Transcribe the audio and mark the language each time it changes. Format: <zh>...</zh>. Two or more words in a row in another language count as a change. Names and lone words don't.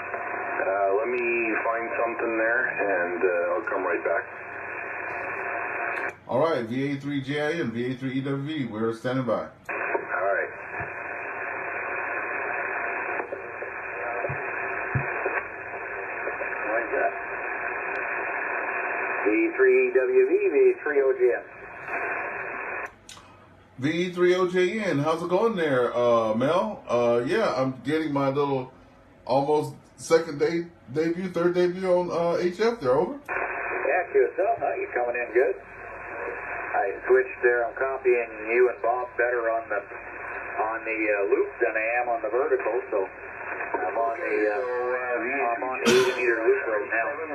<en>Let me find something there, and I'll come right back. All right, VA3JI and VA3EWV, we're standing by. All right. Like that. VA3EWV, VA3OJN. VA3OJN, how's it going there, Mel? Yeah, I'm getting my little almost third debut on HF there, over. Yeah, QSL, no, you're coming in good. I switched there. I'm copying you and Bob better on the loop than I am on the vertical, so I'm on the 80-meter loop right now.</en>